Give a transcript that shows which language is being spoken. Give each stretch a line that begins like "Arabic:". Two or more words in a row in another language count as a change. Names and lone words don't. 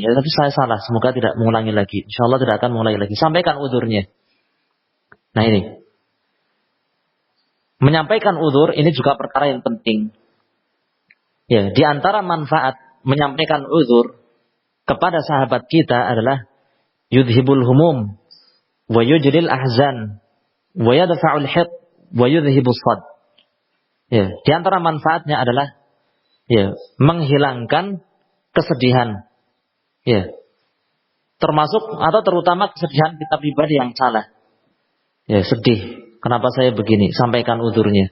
Indonesian: Ya tapi saya salah, semoga tidak mengulangi lagi. Insyaallah tidak akan mengulangi lagi. Sampaikan uzurnya. Nah ini. Menyampaikan uzur ini juga perkara yang penting. Ya, di antara manfaat menyampaikan uzur kepada sahabat kita adalah
Arabic: يذهب الهموم ويجلي الأحزان ويدفع الحقد ويذهب الحسد.
Indonesian: Ya, di antara manfaatnya adalah ya, menghilangkan kesedihan. Ya. Termasuk atau terutama kesedihan kita pribadi yang salah. Ya, sedih. Kenapa saya begini? Sampaikan uzurnya.